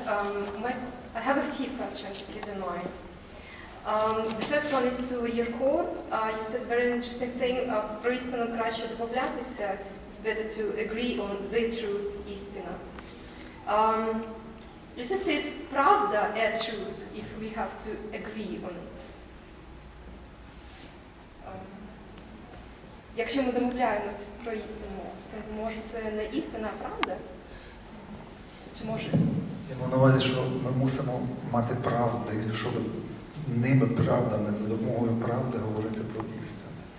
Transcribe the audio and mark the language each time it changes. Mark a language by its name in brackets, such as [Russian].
[English] I have a few questions, if you don't mind. The first one is to Jurko. You said very interesting thing. [Ukrainian] Про істину краще домовлятися. [English] It's better to agree on the truth, істина. Isn't it правда a truth if we have to agree on it? [Ukrainian] Якщо ми домовляємось про істину, то може це не істина, а правда? Чи може? Я маю на увазі, що ми мусимо мати правди, щоб ними правдами, за допомогою правди говорити про істину.